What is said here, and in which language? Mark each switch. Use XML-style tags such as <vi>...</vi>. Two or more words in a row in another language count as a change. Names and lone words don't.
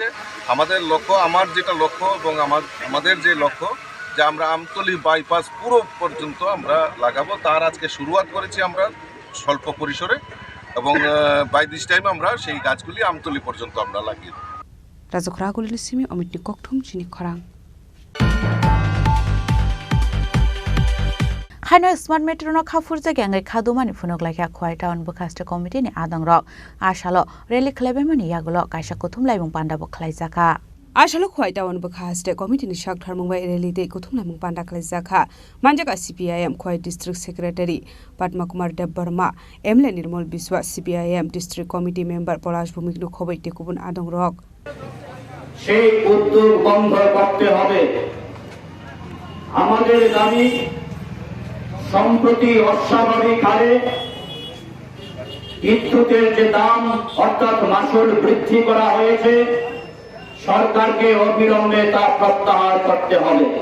<bn>আমাদের লক্ষ্য, আমার যেটা লক্ষ্য এবং আমাদের যে লক্ষ্য যে আমরা আমতলী বাইপাস পুরো পর্যন্ত আমরা লাগাবো, তার আজকে শুরুয়াত করেছি আমরা স্বল্প পরিসরে এবং</bn> <en>by this time</en> <bn>আমরা সেই গাছগুলি আমতলী পর্যন্ত আমরা লাগিয়ে দেব।</bn> <trp>রাজখরাগুলি সিমি অমিতনি ককঠুম চিনি খরাং Haino smart metro no khafur je gangai khadumani phunok laikha khwai town bukhaste committee ni adang rok ashalo rally khlebe mani yagulo kaisa kuthum laibung panda bo khlaijaka ashalo khwai town bukhaste committee ni shak tharmung bai rally de kuthum laibung panda khlaijaka manjaka CPIM khwai district secretary Padma Kumar Debbarma Emle Nirmal Biswa CPIM district committee member Polash Bhumik no khobai te kubun adang rok</trp> <bn>সেই উদ্যোগ বন্ধ করতে হবে। আমাদের দাবি সম্প্রতি অস্বাভাবিক হারে বিদ্যুতের যে দাম অর্থাৎ মাসুল বৃদ্ধি করা হয়েছে, সরকারকে অবিলম্বে তা প্রত্যাহার করতে হবে।</bn>